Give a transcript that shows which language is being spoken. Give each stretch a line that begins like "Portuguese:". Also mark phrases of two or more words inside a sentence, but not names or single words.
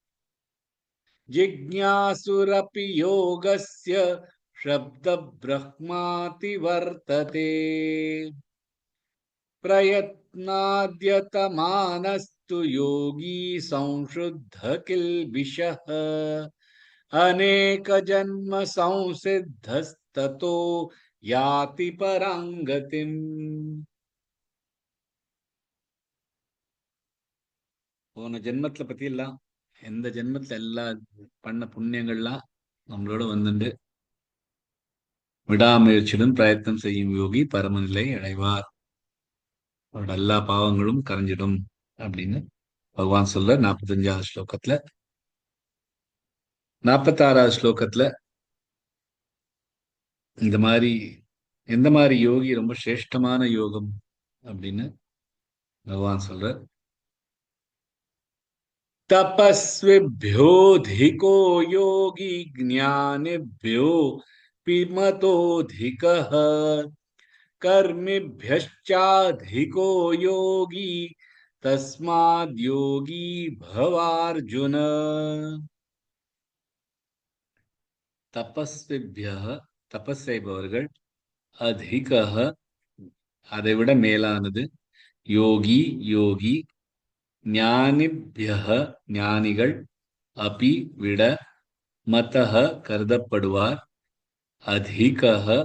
Sanskrit: जिज्ञासुरपि योगस्य शब्द ब्रह्माति वर्तते प्रयत्नाद्यतमानस्तु योगी संशुद्ध किल्बिषः अनेक जन्म संसिद्धस्ततो याति पराङ्गतिम्।
Tamil: போன ஜென்மத்துல பத்தி எல்லாம் எந்த ஜென்மத்துல எல்லா பண்ண புண்ணியங்கள்லாம் நம்மளோட வந்துட்டு விடாமுயற்சியுடன் பிரயத்தனம் செய்யும் யோகி பரமநிலை அடைவார், அவரோட எல்லா பாவங்களும் கரைஞ்சிடும் அப்படின்னு பகவான் சொல்ற 45வது ஸ்லோகத்துல. 46வது ஸ்லோகத்துல இந்த மாதிரி எந்த மாதிரி யோகி ரொம்ப சிரேஷ்டமான யோகம் அப்படின்னு பகவான் சொல்ற.
Sanskrit: तपस्विभ्योऽधिको योगी ज्ञानिभ्यो मतोऽधिकः कर्मिभ्यश्चाधिको योगी तस्माद् योगी भवार्जुन।
Tamil: तपस्विभ्यः தபஸ் செய்பவர்கள், அதிகः அதை விட மேலானது, யோகி யோகி, ஞானிபியக ஞானிகள், அபி விட, மதஹ கருதப்படுவார், அதிகஹ